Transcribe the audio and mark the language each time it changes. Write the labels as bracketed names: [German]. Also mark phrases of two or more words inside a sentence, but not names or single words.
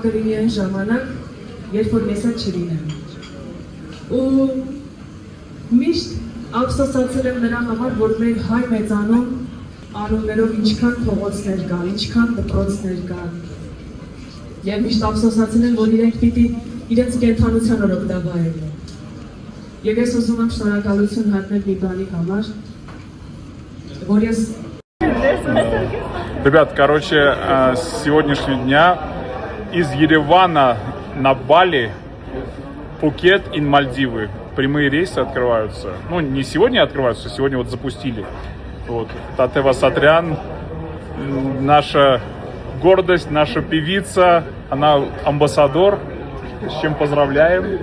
[Armenian] կլինի այն ժամանակ, երբ որ մեզ հետ չլինեմ։ Ու միշտ ափսոսացել եմ նրա համար, որ մեր հայ մեծանուն անուններով ինչքան փողոցներ կան, ինչքան դպրոցներ կան։ Եվ միշտ ափսոսացել եմ, որ իրենք պիտի իրենց կենդանության օրոք դա վայելեն։ Եվ ես ուզում եմ շնորհակալություն հայտնել մի բանի համար, որ ես... [Russian] Ребят, короче, с сегодняшнего дня из Еревана на Бали, Пхукет и Мальдивы прямые рейсы открываются. Ну, не сегодня открываются, сегодня вот запустили. Вот. Тաթև Асатрян, наша гордость, наша певица, она амбассадор, с чем поздравляем.